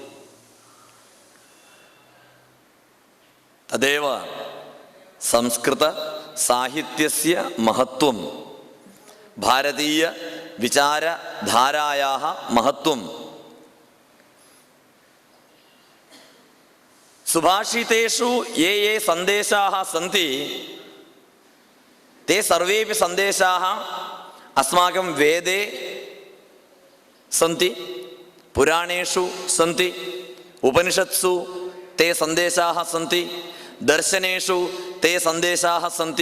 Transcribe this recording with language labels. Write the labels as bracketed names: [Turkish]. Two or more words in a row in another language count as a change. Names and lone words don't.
[Sanskrit] തദേവ സംസ്കൃത സാഹിത്യസ്യ മഹത്വം, ഭാരതീയ വിചാരധാരായാः മഹത്വം. സുഭാഷിതേഷു യേ യേ സന്ദേശാः സന്തി ते सर्वेपि सन्देशाः अस्माकं वेदे सन्ति, पुराणेषु सन्ति, उपनिषत्सु ते सन्देशाः सन्ति, दर्शनेषु ते सन्देशाः सन्ति.